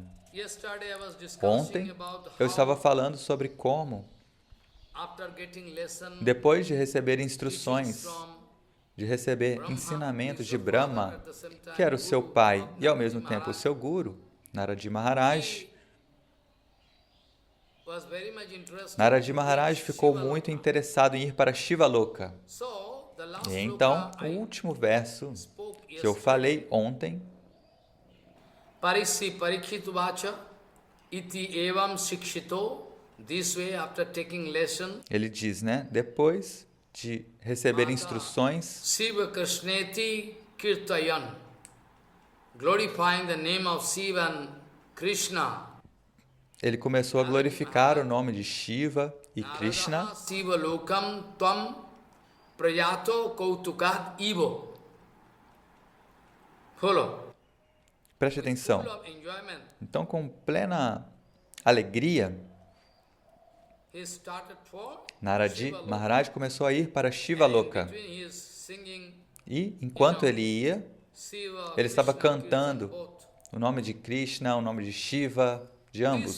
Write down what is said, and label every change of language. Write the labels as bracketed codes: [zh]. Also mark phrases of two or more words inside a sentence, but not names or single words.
[pt] Ontem, eu estava falando sobre como, depois de receber instruções, de receber ensinamentos de Brahma, que era o seu pai e ao mesmo tempo o seu guru, Narad Maharaj, Narad Maharaj ficou muito interessado em ir para Shivaloka. E então, o último verso que eu falei ontem, [sa] Parikshit vacha iti evam shikshito. [en] This way, after taking lesson, [pt] ele diz, né? Depois de receber instruções, [sa] Shiva Krishneti Kirtayan, [en] glorifying the name of Shiva and Krishna. [pt] Ele começou a glorificar o nome de Shiva e Krishna. [sa] Shiva lokam tvam prayato kautukat ivo. [pt] Follow. Preste atenção. Então, com plena alegria, Narad Maharaj começou a ir para Shivaloka. E, enquanto ele ia, ele estava cantando o nome de Krishna, o nome de Shiva, de ambos.